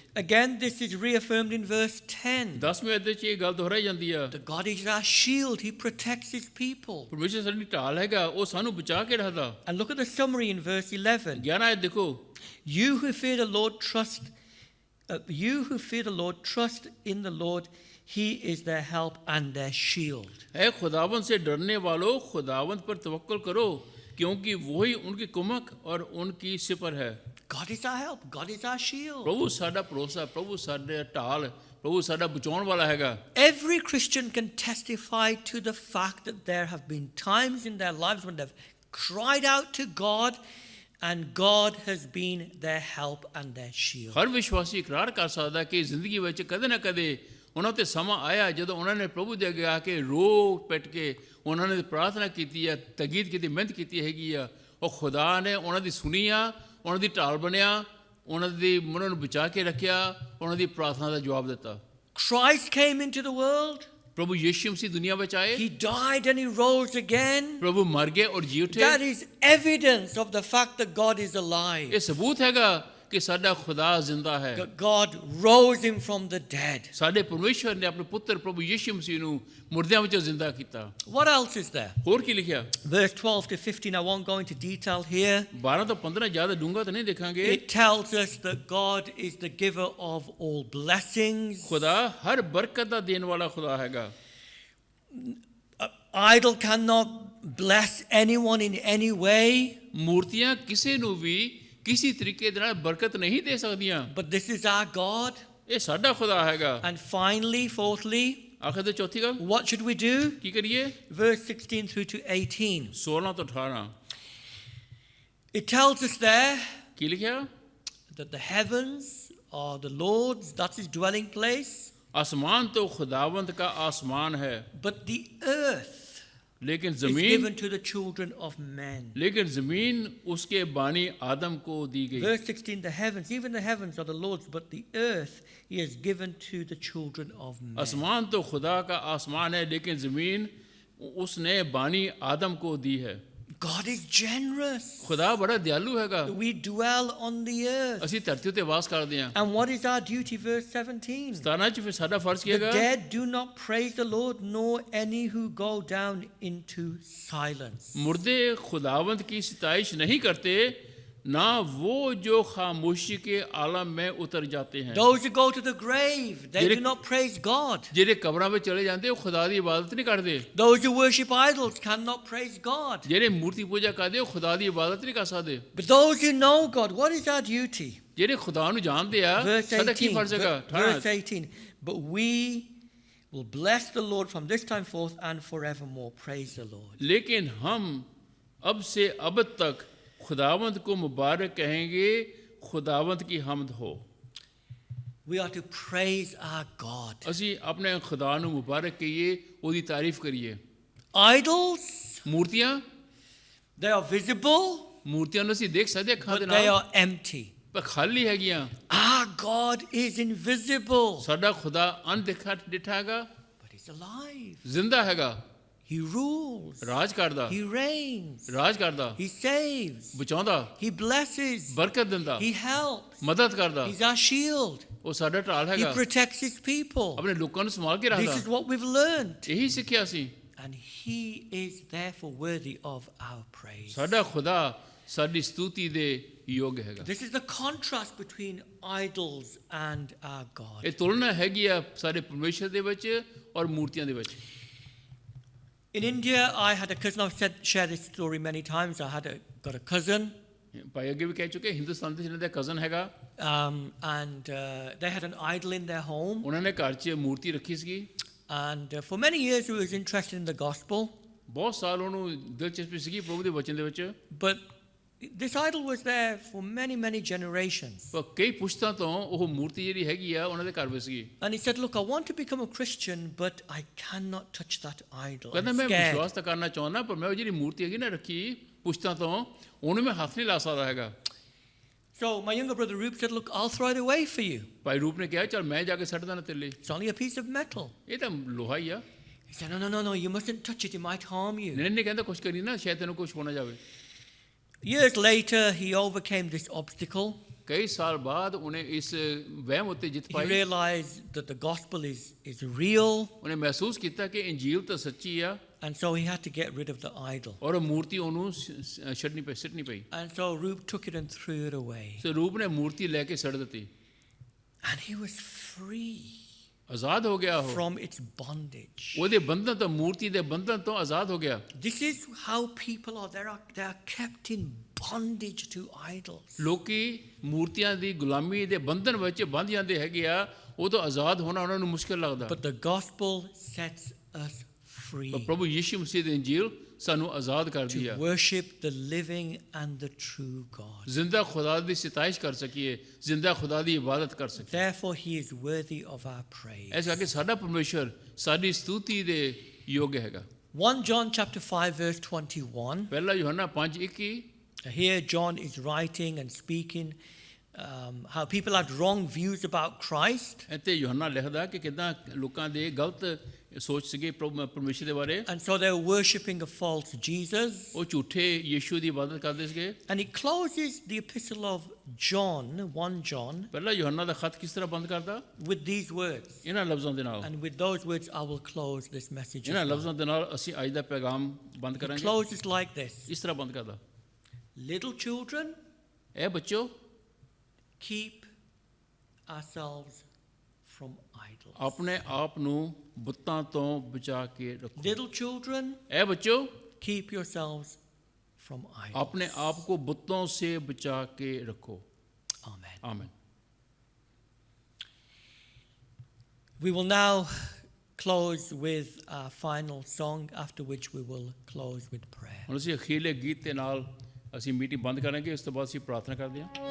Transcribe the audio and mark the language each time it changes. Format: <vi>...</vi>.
<en>Again, this is reaffirmed in verse 10.</en> <pa>10ਵੇਂ ਅਧਿਆਇ 'ਚ ਇਹ ਗੱਲ ਦੁਹਰਾਈ ਜਾਂਦੀ ਆ।</pa> <en>That God is our shield. He protects his people.</en> <pa>ਪਰਮੇਸ਼ਰ ਸਾਡੀ ਢਾਲ ਹੈਗਾ, ਉਹ ਸਾਨੂੰ ਬਚਾ ਕੇ ਰੱਖਦਾ।</pa> <en>And look at the summary in verse 11.</en> <pa>11 ਆਇਤ ਦੇਖੋ,</pa> <en>You who fear the Lord, trust in the Lord. He is their help and their shield.</en> <hi>ऐ खुदावंद से डरने वालों, खुदावंद पर तवक्कल करो, क्योंकि वही उनकी कुमक और उनकी सिपर है।</hi> <en>God is our help. God is our shield.</en> <pa>प्रभु साडा भरोसा, प्रभु साडा ढाल, प्रभु साडा बचाਉਣ ਵਾਲਾ ਹੈਗਾ।</pa> <en>Every Christian can testify to the fact that there have been times in their lives when they've cried out to God and God has been their help and their shield.</en> <pa>ਹਰ ਵਿਸ਼ਵਾਸੀ ਇਕਰਾਰ ਕਰ ਸਕਦਾ ਕਿ ਜ਼ਿੰਦਗੀ ਵਿੱਚ ਕਦੇ ਨਾ ਕਦੇ ਉਹਨਾਂ ਤੇ ਸਮਾਂ ਆਇਆ ਜਦੋਂ ਉਹਨਾਂ ਨੇ ਪ੍ਰਭੂ ਦੇ ਅੱਗੇ ਆ ਕੇ ਰੋ ਪਿੱਟ ਕੇ ਉਹਨਾਂ ਨੇ ਪ੍ਰਾਰਥਨਾ ਕੀਤੀ ਹੈ, ਤਗੀਦ ਕੀਤੀ, ਮਿਹਨਤ ਕੀਤੀ ਹੈਗੀ ਆ। ਉਹ ਖੁਦਾ ਨੇ ਉਹਨਾਂ ਦੀ ਸੁਣੀ ਆ, ਉਹਨਾਂ ਦੀ ਢਾਲ ਬਣਿਆ, ਉਹਨਾਂ ਨੂੰ ਬਚਾ ਕੇ ਰੱਖਿਆ, ਉਹਨਾਂ ਦੀ ਪ੍ਰਾਰਥਨਾ ਦਾ ਜਵਾਬ ਦਿੱਤਾ।</pa> <en>Christ came into the world.</en> <pa>ਪ੍ਰਭੂ ਯਿਸੂ ਮਸੀਹ ਦੁਨੀਆ ਵਿੱਚ ਆਏ,</pa> <en>He died and he rose again.</en> <pa>ਪ੍ਰਭੂ ਮਰ ਗਏ ਔਰ ਜੀ ਉੱਠੇ।</pa> <en>That is evidence of the fact that God is alive.</en> <pa>ਇਹ ਸਬੂਤ ਹੈਗਾ ਕਿ ਸਾਡਾ ਖੁਦਾ ਜ਼ਿੰਦਾ ਹੈ।</pa> <en>That God rose him from the dead.</en> <pa>ਸਾਡੇ ਪਰਮੇਸ਼ਰ ਨੇ ਆਪਣੇ ਪੁੱਤਰ ਪ੍ਰਭੂ ਯਿਸੂ ਮਸੀਹ ਨੂੰ ਮੁਰਦਿਆਂ ਵਿੱਚੋਂ ਜ਼ਿੰਦਾ ਕੀਤਾ।</pa> <en>What else is there?</en> <pa>ਹੋਰ ਕੀ ਲਿਖਿਆ?</pa> <en>Verse 12 to 15, I won't go into detail here.</en> <pa>12 ਤੋਂ 15 ਜ਼ਿਆਦਾ ਡੂੰਘਾ ਤਾਂ ਨਹੀਂ ਦੇਖਾਂਗੇ।</pa> <en>It tells us that God is the giver of all blessings.</en> <pa>ਖੁਦਾ ਹਰ ਬਰਕਤ ਦਾ ਦੇਣ ਵਾਲਾ ਖੁਦਾ ਹੈਗਾ।</pa> <en>Idol cannot bless anyone in any way.</en> <pa>ਮੂਰਤੀਆਂ ਕਿਸੇ ਨੂੰ ਵੀ ਕਿਸੇ ਤਰੀਕੇ ਦੇ ਨਾਲ ਬਰਕਤ ਨਹੀਂ ਦੇ ਸਕਦੀਆਂ।</pa> <en>But this is our God.</en> <pa>ਇਹ ਸਾਡਾ ਖੁਦਾ ਹੈਗਾ।</pa> <en>And finally, fourthly,</en> <pa>ਆਖਰ ਤੇ ਚੌਥੀ ਗੱਲ</pa> <en>what should we do?</en> <pa>ਕੀ ਕਰੀਏ?</pa> <en>Verse 16 through to 18.</en> <pa>16 ਤੋਂ 18</pa> <en>It tells us there</en> <pa>ਕੀ ਲਿਖਿਆ?</pa> <en>that the heavens are the Lord's, that's his dwelling place.</en> <hi>आसमान तो खुदावंत का आसमान है,</hi> <en>But the earth</en> <hi>लेकिन</hi> <en>is</en> <hi>जमीन</hi> <en>given to the children of men.</en> <hi>उसके बानी आदम को दी गई।</hi> <en>Verse 16, the heavens, even the heavens are the Lord's, but the earth he has given to the children of men.</en> <hi>आसमान तो खुदा का आसमान है, लेकिन जमीन उसने बानी आदम को दी है।</hi> <en>God is generous.</en> <hi>खुदा बड़ा दयालु हैगा।</hi> <en>We dwell on the earth.</en> <pa>ਅਸੀਂ ਧਰਤੀ ਉੱਤੇ ਵਾਸ ਕਰਦੇ ਹਾਂ।</pa> <en>And what is our duty? Verse 17.</en> <pa>17 ਚ ਫਿਰ ਸਾਡਾ ਫਰਜ਼ ਕੀ</pa> <en>The</en> <pa>ਹੈਗਾ?</pa> <en>dead do not praise the Lord, nor any who go down into silence.</en> <hi>मुर्दे खुदावंत की सिताइश नहीं करते, ना वो जो खामोशी के आलम में उतर जाते हैं।</hi> <en>Those who go to the grave, they</en> <pa>ਜਿਹੜੇ-</pa> <en>do not praise God.</en> <pa>ਜਿਹੜੇ ਕਬਰਾਂ ਵਿੱਚ ਚਲੇ ਜਾਂਦੇ ਉਹ ਖੁਦਾ ਦੀ ਇਬਾਦਤ ਨਹੀਂ ਕਰਦੇ।</pa> <en>Those who worship idols cannot praise God.</en> <pa>ਜਿਹੜੇ ਮੂਰਤੀ ਪੂਜਾ ਕਰਦੇ ਉਹ ਖੁਦਾ ਦੀ ਇਬਾਦਤ ਨਹੀਂ ਕਰ ਸਕਦੇ।</pa> <en>But those who know God, what is our duty?</en> <pa>ਜਿਹੜੇ ਖੁਦਾ ਨੂੰ ਜਾਣਦੇ ਆ</pa> <en>Verse</en> <pa>ਸਾਡਾ ਕੀ</pa> <en>18.</en> <pa>ਫਰਜ਼ ਹੈਗਾ?</pa> <en>Verse 18. But we will bless the Lord from this time forth and forevermore. Praise the Lord.</en> <hi>लेकिन हम अब से अब तक खुदावंत को मुबारक कहेंगे, खुदावंत की हमद हो।</hi> <en>We are to praise our God.</en> <pa>ਅਸੀਂ ਆਪਣੇ ਖੁਦਾ ਨੂੰ ਮੁਬਾਰਕ ਕਹੀਏ, ਉਹਦੀ ਤਾਰੀਫ ਕਰੀਏ।</pa> <en>Idols,</en> <pa>ਮੂਰਤੀਆਂ</pa> <en>they are visible,</en> <pa>ਮੂਰਤੀਆਂ ਨੂੰ ਅਸੀਂ ਦੇਖ ਸਕਦੇ ਅੱਖਾਂ ਦੇ</pa> <en>but they</en> <pa>ਨਾਲ,</pa> <en>are empty.</en> <pa>ਪਰ ਖਾਲੀ ਹੈਗੀਆਂ।</pa> <en>Our God is invisible,</en> <pa>ਸਾਡਾ ਖੁਦਾ ਅਣਦਿਖਾ ਡਿਠਾ ਹੈਗਾ,</pa> <en>but he's alive.</en> <pa>ਜ਼ਿੰਦਾ ਹੈਗਾ।</pa> <en>He rules.</en> <pa>ਰਾਜ ਕਰਦਾ,</pa> <en>He reigns.</en> <pa>ਰਾਜ ਕਰਦਾ,</pa> <en>He saves.</en> <pa>ਬਚਾਉਂਦਾ,</pa> <en>He blesses.</en> <pa>ਬਰਕਤ ਦਿੰਦਾ,</pa> <en>He helps.</en> <pa>ਮਦਦ ਕਰਦਾ।</pa> <en>He's our shield.</en> <pa>ਉਹ ਸਾਡਾ ਢਾਲ</pa> <en>He</en> <pa>ਹੈਗਾ,</pa> <en>protects his people.</en> <pa>ਆਪਣੇ ਲੋਕਾਂ ਨੂੰ ਸੰਭਾਲ ਕੇ</pa> <en>This</en> <pa>ਰੱਖਦਾ।</pa> <en>is what we've learned.</en> <pa>ਇਹੀ ਸਿੱਖਿਆ ਸੀ।</pa> <en>And he is therefore worthy of our praise.</en> <pa>ਸਾਡਾ ਖੁਦਾ ਸਾਡੀ ਸਤੂਤੀ ਦੇ ਯੋਗ ਹੈਗਾ।</pa> <en>This is the contrast between idols and our God.</en> <pa>ਇਹ ਤੁਲਨਾ ਹੈਗੀ ਆ ਸਾਡੇ ਪਰਮੇਸ਼ਰ ਦੇ ਵਿੱਚ ਔਰ ਮੂਰਤੀਆਂ ਦੇ ਵਿੱਚ।</pa> <en>In India, I had a cousin. I've shared this story many times. Got a cousin,</en> <pa>ਭਾਈ ਅੱਗੇ ਵੀ ਕਹਿ ਚੁੱਕੇ, ਹਿੰਦੁਸਤਾਨ ਦੇ ਜਿਹਨਾਂ ਦਾ ਕਜ਼ਨ ਹੈਗਾ,</pa> <en>and they had an idol in their home.</en> <pa>ਉਹਨਾਂ ਨੇ ਘਰ 'ਚ ਮੂਰਤੀ ਰੱਖੀ ਸੀਗੀ।</pa> <en>And for many years, he was interested in the gospel.</en> <pa>ਬਹੁਤ ਸਾਲ ਉਹਨੂੰ ਦਿਲਚਸਪੀ ਸੀਗੀ ਪ੍ਰਭੂ ਦੇ ਵਚਨ ਦੇ ਵਿੱਚ।</pa> <en>But this idol was there for many, many generations.</en> <pa>ਪਰ ਕਈ ਪੁਸ਼ਤਾਂ ਤੋਂ ਉਹ ਮੂਰਤੀ ਜਿਹੜੀ ਹੈਗੀ ਆ ਉਹਨਾਂ ਦੇ ਘਰ ਵਿੱਚ ਸੀਗੀ।</pa> <en>And he said, look, I want to become a Christian, but I cannot touch that idol.</en> <pa>ਕਹਿੰਦਾ</pa> <en>I'm</en> <pa>ਮੈਂ</pa> <en>scared.</en> <pa>ਵਿਸ਼ਵਾਸ ਤਾਂ ਕਰਨਾ ਚਾਹੁੰਦਾ, ਪਰ ਮੈਂ ਉਹ ਜਿਹੜੀ ਮੂਰਤੀ ਹੈਗੀ ਨਾ ਰੱਖੀ ਪੁਸ਼ਤਾਂ ਤੋਂ, ਉਹਨੂੰ ਮੈਂ ਹੱਥ ਨਹੀਂ ਲਾ ਸਕਦਾ ਹੈਗਾ।</pa> <en>So my younger brother Roop said, look, I'll throw it away for you.</en> <pa>ਭਾਈ ਰੂਪ ਨੇ ਕਿਹਾ, ਚਲ ਮੈਂ ਜਾ ਕੇ ਸੱਟ ਦਾਂ ਤੇਰੇ ਲਈ,</pa> <en>It's only a piece of metal.</en> <pa>ਇਹ ਤਾਂ ਲੋਹਾ ਹੀ ਆ।</pa> <en>He said, no, you mustn't touch it. It might harm you.</en> <pa>ਨਹੀਂ ਨਹੀਂ ਕਹਿੰਦਾ ਕੁਛ ਕਰੀ ਨਾ, ਸ਼ਾਇਦ ਤੈਨੂੰ ਕੁਛ ਹੋਣਾ ਜਾਵੇ।</pa> <en>Years later, he overcame this obstacle.</en> <pa>ਕਈ ਸਾਲ ਬਾਅਦ ਉਹਨੇ ਇਸ ਵਹਿਮ ਉੱਤੇ ਜਿੱਤ</pa> <en>He</en> <pa>Bhai.</pa> <en>realized that the gospel is real,</en> <pa>ਉਹਨੇ ਮਹਿਸੂਸ ਕੀਤਾ ਕਿ ਇੰਜੀਲ ਤਾਂ ਸੱਚੀ ਆ,</pa> <en>and so he had to get rid of the idol.</en> <pa>ਔਰ ਉਹ ਮੂਰਤੀ ਉਹਨੂੰ ਸਿੱਟਣੀ ਪਈ।</pa> <en>And so Roop took it and threw it away.</en> <pa>ਸੋ ਰੂਪ ਨੇ ਮੂਰਤੀ ਲੈ ਕੇ ਸੱਟ ਦਿੱਤੀ।</pa> <en>And he was free</en> <pa>ਆਜ਼ਾਦ ਹੋ ਗਿਆ ਉਹ,</pa> <en>from its bondage.</en> <pa>ਉਹਦੇ ਬੰਧਨ ਤੋਂ, ਮੂਰਤੀ ਦੇ ਬੰਧਨ ਤੋਂ ਆਜ਼ਾਦ ਹੋ ਗਿਆ।</pa> <en>This is how people are. They are kept in bondage to idols.</en> <pa>ਲੋਕੀ ਮੂਰਤੀਆਂ ਦੀ ਗੁਲਾਮੀ ਦੇ ਬੰਧਨ ਵਿੱਚ ਬੰਧ ਜਾਂਦੇ ਹੈਗੇ ਆ, ਉਹ ਤੋਂ ਆਜ਼ਾਦ ਹੋਣਾ ਉਹਨਾਂ ਨੂੰ ਮੁਸ਼ਕਿਲ ਲੱਗਦਾ।</pa> <en>But the gospel sets us free</en> <pa>ਪਰ ਪ੍ਰਭੂ ਯੀਸ਼ੂ ਮਸੀਹ ਦੀ ਇੰਜੀਲ ਸਾਨੂੰ ਆਜ਼ਾਦ ਕਰਦੀ</pa> <en>to</en> <pa>ਆ,</pa> <en>worship the living and the true God.</en> <pa>ਜ਼ਿੰਦਾ ਖੁਦਾ ਦੀ ਸਿਤਾਇਸ਼ ਕਰ ਸਕੀਏ, ਜ਼ਿੰਦਾ ਖੁਦਾ ਦੀ ਇਬਾਦਤ ਕਰ ਸਕੀਏ।</pa> <en>Therefore, he is worthy of our praise.</en> <pa>ਇਸ ਕਰਕੇ ਸਾਡਾ ਪਰਮੇਸ਼ਰ ਸਾਡੀ ਸਤੂਤੀ ਦੇ ਯੋਗ ਹੈਗਾ।</pa> <en>1 John chapter 5 verse 21.</en> <pa>ਪਹਿਲਾ ਯੋਹੰਨਾ 5:21।</pa> <en>Here John is writing and speaking how people had wrong views about Christ.</en> <pa>ਇੱਥੇ ਯੋਹੰਨਾ ਲਿਖਦਾ ਕਿ ਕਿਦਾਂ ਲੋਕਾਂ ਦੇ ਗਲਤ ਸੋਚ ਸੀਗੇ ਪਰਮੇਸ਼ਰ ਦੇ ਬਾਰੇ।</pa> <en>And so they were worshipping a false Jesus.</en> <pa>ਉਹ ਝੂਠੇ ਯੀਸ਼ੂ ਦੀ ਇਬਾਦਤ ਕਰਦੇ ਸੀਗੇ।</pa> <en>And he closes the epistle of John, 1 John,</en> <pa>ਪਹਿਲਾ ਯੋਹੰਨਾ ਦਾ ਖਤ ਕਿਸ ਤਰ੍ਹਾਂ ਬੰਦ ਕਰਦਾ?</pa> <en>with these words.</en> <pa>ਇਹਨਾਂ ਲਫ਼ਜ਼ਾਂ ਦੇ ਨਾਲ।</pa> <en>And with those words, I will close this message.</en> <pa>ਇਹਨਾਂ</pa> <en>as well.</en> <pa>ਲਫ਼ਜ਼ਾਂ ਦੇ ਨਾਲ ਅਸੀਂ ਅੱਜ ਦਾ ਪੈਗਾਮ ਬੰਦ</pa> <en>It</en> <pa>ਕਰਾਂਗੇ।</pa> <en>closes like this.</en> <pa>ਇਸ ਤਰ੍ਹਾਂ ਬੰਦ ਕਰਦਾ,</pa> <en>Little children,</en> <pa>ਇਹ ਬੱਚੋ</pa> <en>keep ourselves from idols.</en> <pa>ਆਪਣੇ ਆਪ ਨੂੰ ਬੁੱਤਾਂ ਤੋਂ ਬਚਾ ਕੇ ਰੱਖੋ।</pa> <en>Little children,</en> <pa>ਇਹ ਬੱਚੋ</pa> <en>keep yourselves from idols.</en> <hi>अपने आप को बुतों से बचा के रखो। Amen. आमीन।</hi> <en>We will now close with our final song, after which we will close with prayer.</en> <pa>ਹੁਣ ਅਸੀਂ ਅਖੀਰਲੇ ਗੀਤ ਦੇ ਨਾਲ ਅਸੀਂ ਮੀਟਿੰਗ ਬੰਦ ਕਰਾਂਗੇ, ਉਸ ਤੋਂ ਬਾਅਦ ਅਸੀਂ ਪ੍ਰਾਰਥਨਾ ਕਰਦੇ ਹਾਂ।</pa>